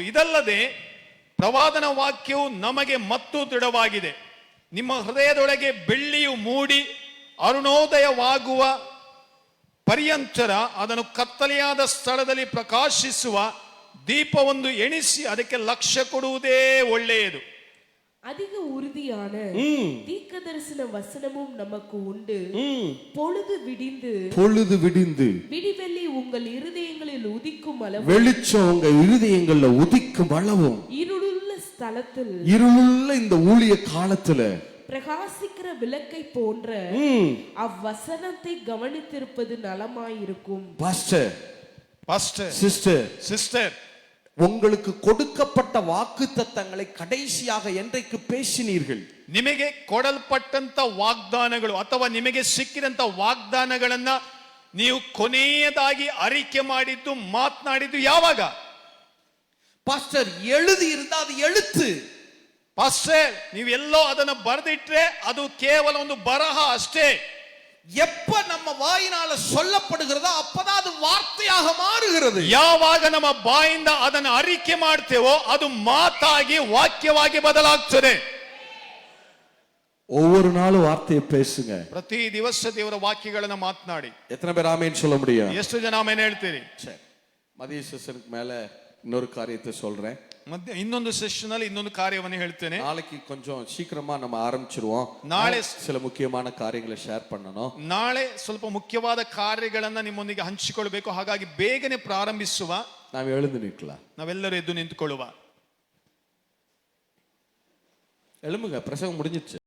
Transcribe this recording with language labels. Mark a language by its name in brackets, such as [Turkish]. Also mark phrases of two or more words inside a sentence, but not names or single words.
[Kannada] ಇದಲ್ಲದೆ ಪ್ರವಾದನ ವಾಕ್ಯವು ನಮಗೆ ಮತ್ತೂ ದೃಢವಾಗಿದೆ. ನಿಮ್ಮ ಹೃದಯದೊಳಗೆ ಬೆಳ್ಳಿಯು ಮೂಡಿ ಅರುಣೋದಯವಾಗುವ ಪರ್ಯಂತರ ಅದನ್ನು ಕತ್ತಲೆಯಾದ ಸ್ಥಳದಲ್ಲಿ ಪ್ರಕಾಶಿಸುವ ದೀಪವೊಂದು ಎಣಿಸಿ ಅದಕ್ಕೆ ಲಕ್ಷ್ಯ ಕೊಡುವುದೇ ಒಳ್ಳೆಯದು. [Tamil] அதிக உறுதியான தீர்க்கதரிசன வசனமும் நமக்கு உண்டு. பொழுது விடிந்து விடிவெள்ளி உங்கள் இருதயங்களில் உதிக்கும் அளவு, வெளிச்சம் உங்க இருதயங்கள்ல உதிக்கும் அளவும், இருளுள்ள ஸ்தலத்தில், இருளுள்ள இந்த ஊழிய காலத்துல பிரகாசிக்கிற விளக்கை போன்ற அவ்வசனத்தை கவனித்திருப்பது நலமாயிருக்கும். [English] pastor sister [Tamil] உங்களுக்கு கொடுக்கப்பட்ட வாக்குத்தத்தங்களை கடைசியாக என்றைக்கு பேசினீர்கள்? [Kannada] ನಿಮಗೆ ಕೊಡಲ್ಪಟ್ಟಂತ ವಾಗ್ದಾನಗಳು ಅಥವಾ ನಿಮಗೆ ಸಿಕ್ಕಿದಂತ ವಾಗ್ದಾನಗಳನ್ನ ನೀವು ಕೊನೆಯದಾಗಿ ಅರಿಕೆ ಮಾಡಿದ್ದು ಮಾತನಾಡಿದ್ದು ಯಾವಾಗ? [Tamil] பாஸ்டர் எழுதி இருந்தா அது எழுத்து. [Kannada] ಪಾಸ್ಟರ್ ನೀವೆಲ್ಲೋ ಅದನ್ನ ಬರೆದಿಟ್ರೆ ಅದು ಕೇವಲ ಒಂದು ಬರಹ ಅಷ್ಟೇ. [Tamil] எப்ப நம்ம வாயினால சொல்லப்படுகிறதோ அப்பதான் அது வார்த்தையாக மாறுகிறது. [Kannada] ಯಾವಾಗ ನಮ್ಮ ಬಾಯಿಂದ ಅದನ್ನು ಅರಿಕೆ ಮಾಡ್ತೇವೋ ಅದು ಮಾತಾಗಿ ವಾಕ್ಯವಾಗಿ ಬದಲಾಗ್ತದೆ. [Tamil] ஒவ்வொரு நாளும் வார்த்தையை பேசுங்க. [Kannada] ಪ್ರತಿ ದಿವಸ ದೇವರ ವಾಕ್ಯಗಳನ್ನ ಮಾತನಾಡಿ. [Tamil] எத்தனை பேர் ஆமென் சொல்ல முடியும்? [Kannada] ಎಷ್ಟು ಜನ ಆಮೆನ್ ಹೇಳ್ತೀರಿ? [Tamil] சரி, மதிய செஷனுக்கு மேல இன்னொரு காரியத்தை சொல்றேன். [Kannada] ಮಧ್ಯ ಇನ್ನೊಂದು ಸೆಷನ್ ಅಲ್ಲಿ ಇನ್ನೊಂದು ಕಾರ್ಯವನ್ನು ಹೇಳ್ತೇನೆ. [Tamil] நாளைக்கு கொஞ்சம் சீக்கிரமா நம்ம ஆரம்பிச்சிருவோம். [Kannada] ನಾಳೆ [Tamil] சில முக்கியமான காரியங்களை ஷேர் பண்ணணும். [Kannada] ನಾಳೆ ಸ್ವಲ್ಪ ಮುಖ್ಯವಾದ ಕಾರ್ಯಗಳನ್ನ ನಿಮ್ಮೊಂದಿಗೆ ಹಂಚಿಕೊಳ್ಳಬೇಕು. ಹಾಗಾಗಿ ಬೇಗನೆ ಪ್ರಾರಂಭಿಸುವ. [Tamil] ನಾವು எழுந்து நிற்கலாம். [Kannada] ನಾವೆಲ್ಲರೂ ಎದ್ದು ನಿಂತುಕೊಳ್ಳುವ. [Tamil] எழும்புங்க, பிரசங்கம் முடிஞ்சிச்சு.